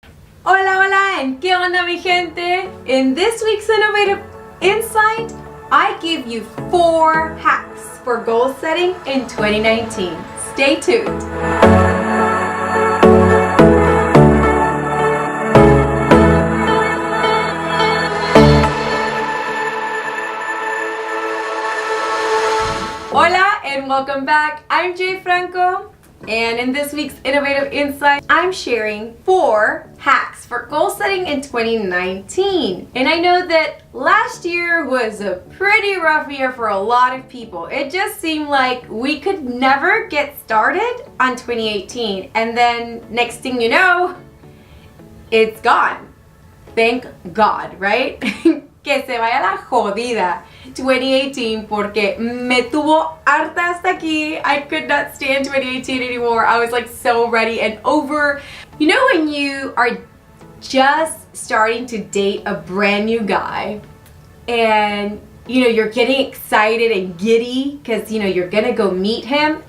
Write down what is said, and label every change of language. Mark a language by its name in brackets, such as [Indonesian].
[Spanish] Hola, hola, and ¿qué onda, mi gente? [English] In this week's Innovative Insight, I give you 4 hacks for goal setting in 2019. Stay tuned. Hola, and welcome back. I'm Jay Franco. And in this week's Innovative Insight, I'm sharing 4 hacks for goal setting in 2019. And I know that last year was a pretty rough year for a lot of people. It just seemed like we could never get started on 2018. And then next thing you know, it's gone. Thank God, right? [Spanish] Que se vaya la jodida 2018 porque me tuvo harta hasta aquí. [English] I could not stand 2018 anymore. I was like so ready and over. You know when you are just starting to date a brand new guy and you're getting excited and giddy because you're gonna go meet him?